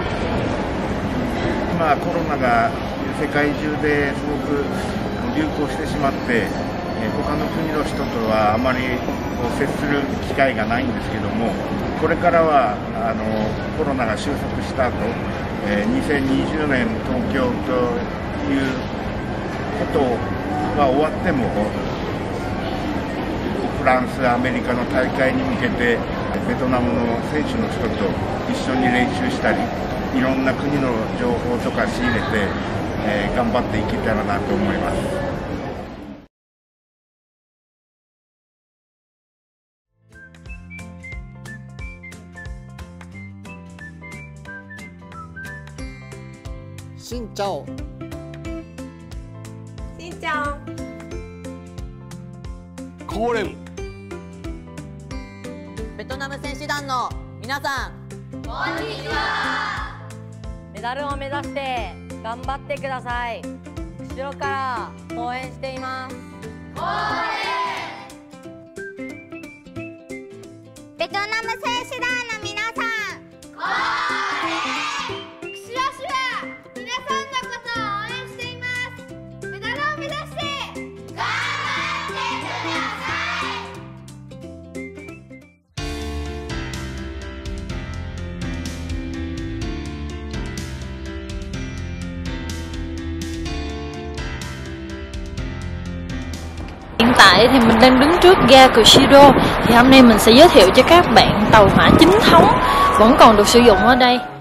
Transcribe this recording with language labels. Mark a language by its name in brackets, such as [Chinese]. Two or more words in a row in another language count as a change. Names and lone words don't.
[Japanese] 今コロナが世界中ですごく流行してしまって、他の国の人とはあまり接する機会がないんですけども、これからはコロナが収束した後、2020年東京ということが終わってもフランス、アメリカの大会に向けてベトナムの選手の人と一緒に練習したり、いろんな国の情報とか仕入れて、頑張っていけたらなと思います。 [Vietnamese] Xin chào. Xin chào. cố lên. [Japanese] ベトナム選手団の皆さん、こんにちは。メダルを目指して頑頑張ってください。後ろから応援しています。応援。ベトナム選手団の皆さん、応援。釧路市は皆さんのことを応援しています。メダルを目指して頑張ってください。 [Vietnamese] Hiện tại thì mình đang đứng trước ga Kushido. Thì hôm nay mình sẽ giới thiệu cho các bạn tàu hỏa chính thống vẫn còn được sử dụng ở đây.